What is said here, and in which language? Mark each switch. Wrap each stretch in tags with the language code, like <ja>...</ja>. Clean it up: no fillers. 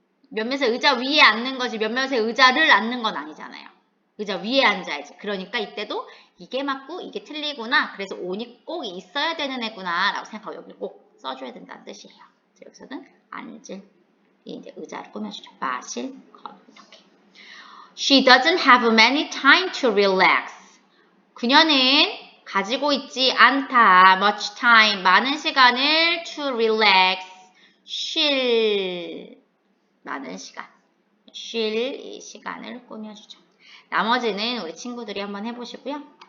<ko>몇몇의 의자 위에 앉는 거지 몇몇의 의자를 앉는 건 아니잖아요. 의자 위에 앉아야지. 그러니까 이때도 이게 맞고 이게 틀리구나. 그래서 on이 꼭 있어야 되는 애구나 라고 생각하고 여기 꼭 써줘야 된다는 뜻이에요. 여기서는 앉을 이제 의자를 꾸며주죠. 마실 것 이렇게.</ko> <en>She doesn't have many time to relax.</en> <ko>그녀는 가지고 있지 않다.</ko> <en>much time.</en> <ko>많은 시간을</ko> <en>to relax.</en> <ko>쉴. 많은 시간. 쉴 이 시간을 꾸며주죠. 나머지는 우리 친구들이 한번 해보시고요.</ko>